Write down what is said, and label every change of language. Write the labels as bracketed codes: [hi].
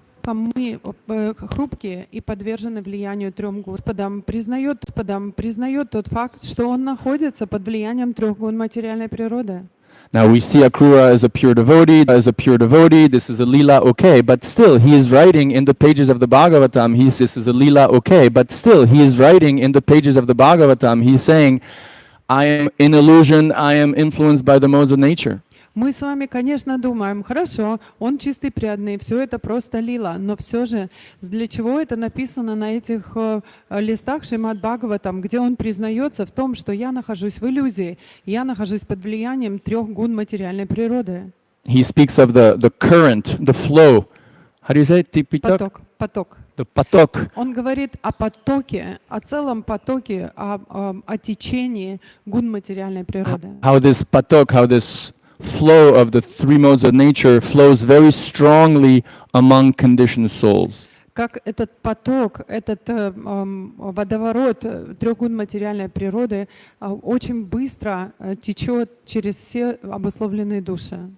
[ru] Мы хрупкие и подвержены влиянию трех гун. Господом признает тот факт, что он находится под влиянием трех гун материальной природы. [en] Now we see Akrura as a pure devotee. This is a lila, okay, but still he is writing in the pages of the Bhagavatam. This is a lila, okay, but still he is writing in the pages of the Bhagavatam. He's saying, I am in illusion. I am influenced by the modes of nature. [ru] Мы с вами, конечно, думаем, хорошо, он чистый преданный, все это просто лила, но все же для чего это написано на этих листах Шримад Бхагаватам, где он признается в том, что я нахожусь в иллюзии, я нахожусь под влиянием трех гун материальной природы. [en] He speaks of the current, the flow. How do you say it? [ru] Поток. [en] The поток. [ru] Он говорит о потоке, о целом потоке, о течении гун материальной природы. [en] How this поток, how this flow of the three modes of nature flows very strongly among conditioned souls. [ru] Как этот поток, этот водоворот трех гун материальной природы очень быстро течет через все обусловленные души.